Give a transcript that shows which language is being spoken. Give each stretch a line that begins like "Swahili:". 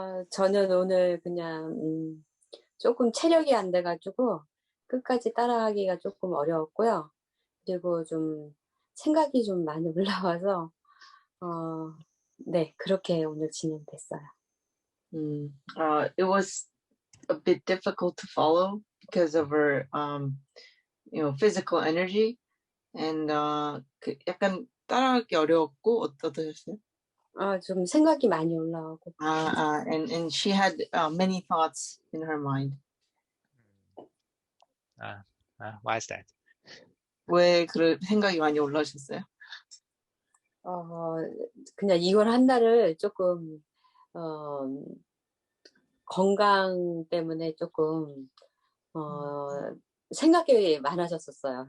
Korean: 저는 오늘 그냥, 조금 체력이 안 돼가지고 끝까지 따라하기가 조금 어려웠고요. 그리고 좀 생각이 좀 많이 올라와서, 네, 그렇게 오늘 진행됐어요.
English: It was a bit difficult to follow because of her, physical energy.
Korean: And, 약간 따라하기 어려웠고, 어떠셨어요? 좀 생각이 많이 올라오고.
English: And she had many thoughts in her mind. Why is that?
Korean: 왜 그런 생각이 많이 올라오셨어요? 그냥 이걸 한 달을 조금, 건강 때문에 조금, 생각이 많아졌었어요.